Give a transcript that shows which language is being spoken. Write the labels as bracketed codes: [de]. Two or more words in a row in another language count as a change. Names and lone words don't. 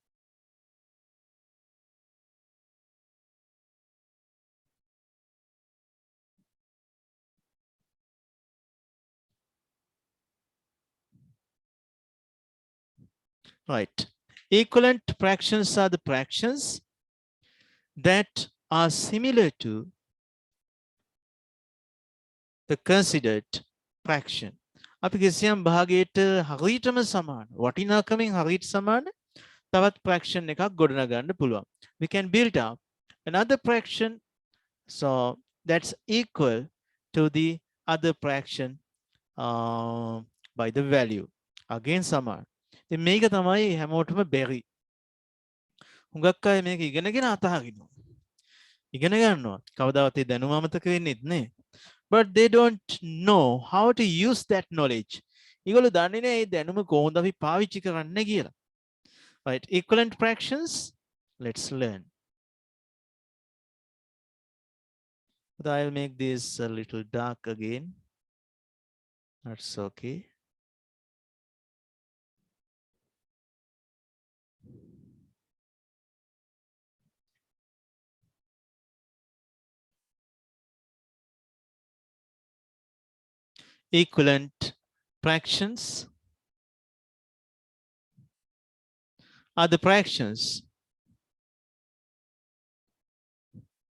[en] Right. Equivalent fractions are the fractions that are similar to the considered fraction. [si] අපි කිසියම් භාගයට හරියටම සමාන වටිනාකමින් හරියට සමාන තවත් fraction එකක් ගොඩනගන්න පුළුවන්. [en] We can build up another fraction so that's equal to the other fraction by the value. [si] Again සමාන. ඉතින් මේක තමයි හැමෝටම බැරි. හුඟක් අය මේක ඉගෙනගෙන අතහරිනවා. ඉගෙන ගන්නවා. කවදාවත් ඒ දැනුම අමතක වෙන්නේත් නෑ. [en] But they don't know how to use that knowledge. [si] ඒගොල්ලෝ දන්නේ නෑ මේ දැනුම කොහොමද අපි පාවිච්චි කරන්නේ කියලා. [en] Right, equivalent fractions. Let's learn. But I'll make this a little dark again. That's okay. Equivalent fractions are the fractions